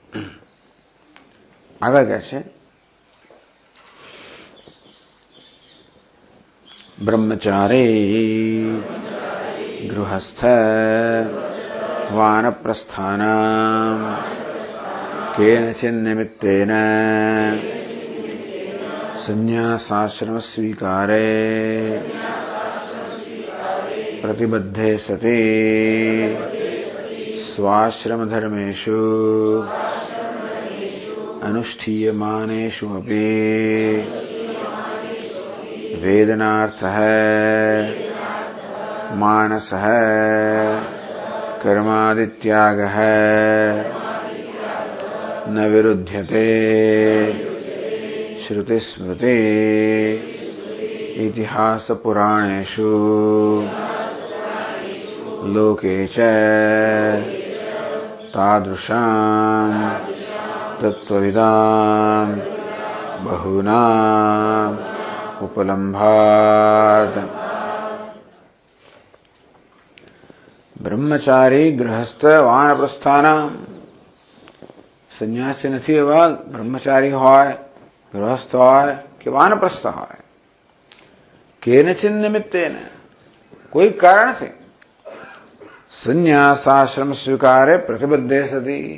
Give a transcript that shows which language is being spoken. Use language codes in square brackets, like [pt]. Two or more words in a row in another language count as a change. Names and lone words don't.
[gu] આગળ કહે છે [sa] બ્રહ્મચારી ગૃહસ્થ વાનપ્રસ્થાનામ કેનચિન નિમિત્તેન સંન્યાસાશ્રમ સ્વીકારે પ્રતિબદ્ધે સતી સ્વાશ્રમ ધર્મેષુ अनुष्ठीयमानेषु अपि वेदनार्थः मानसः कर्मादित्यागः न विरुध्यते श्रुतिस्मृति इतिहासपुराणेषु लोके च तादृशाम् तत्त्वविदां बहूनाम् उपलम्भात्. બ્રહ્મચારી ગૃહસ્થ વાનપ્રસ્થાનામ. [gu] સંન્યાસી નથી એવા બ્રહ્મચારી હોય, ગૃહસ્થ હોય કે વાનપ્રસ્થ હોય. [sa] કેનચિન નિમિત્તેન, [gu] કોઈ કારણથી [sa] સંન્યાસાશ્રમ સ્વીકારે પ્રતિબદ્ધે સતી.